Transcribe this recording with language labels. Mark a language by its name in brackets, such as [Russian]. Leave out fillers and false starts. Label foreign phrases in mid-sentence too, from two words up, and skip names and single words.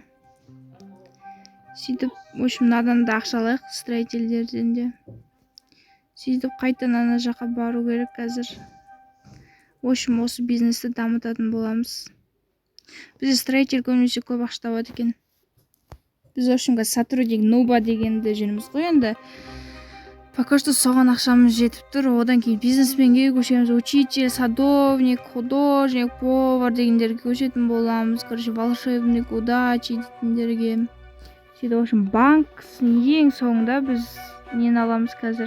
[Kazakh] Сөйтіп, [Russian] в общем, [Kazakh] мынадан да ақша алайық строительдерден де. Сөйтіп, қайтадан ана жаққа бару керек қазір. [Russian] В общем, [Kazakh] осы бизнесті дамытатын боламыз. Бізде строитель көбінесе көп ақша табады екен. Біз, [Russian] в общем, [Kazakh] сотрудник нуба дегенді жүрміз ғой енді. [Russian] Пока что [Kazakh] соған ақшамыз жетіп тұр. Одан кейін бизнесменге көшеміз. [Russian] Учитель, садовник, художник, повар [Kazakh] дегендерге көшетін боламыз. [Russian] Волшебник, удачи [Kazakh] дейтіндерге. Сөйтіп, [Russian] в общем, [Kazakh] банктың ең соңында біз нені аламыз қазір.